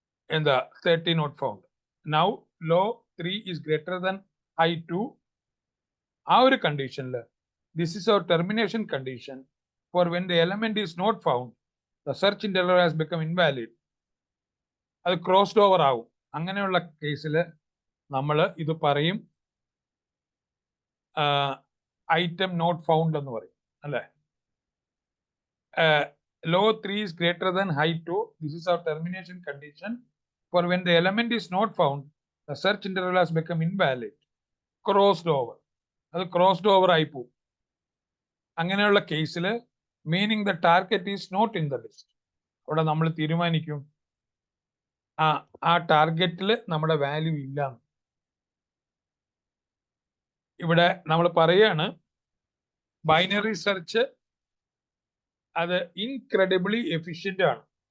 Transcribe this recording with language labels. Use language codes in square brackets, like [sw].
[ml] എന്താ [en] 30 not found. Now low 3 is greater than high 2. [ml] ആ ഒരു കണ്ടീഷനിൽ [en] this is our termination condition for when the element is not found, the search interval has become invalid. [ml] അത് crossed over ആവും. അങ്ങനെയുള്ള കേസിൽ നമ്മൾ ഇത് പറയും [en] item not found [ml] എന്ന് പറയും, അല്ലെ? [en] Low 3 is greater than high 2. This is our termination condition for when the element is not found, the search interval has become invalid. Crossed over. [ml] അത് ക്രോസ്ഡ് ഓവർ ആയി പോകും. അങ്ങനെയുള്ള കേസിൽ [en] Meaning the target is not in the list. [ml] അവിടെ നമ്മൾ തീരുമാനിക്കും ആ ടാർഗറ്റിൽ നമ്മുടെ വാല്യൂ ഇല്ല. ഇവിടെ നമ്മൾ പറയാണ് ബൈനറി സെർച്ച് അത് [en] incredibly efficient [ml] ആണ്.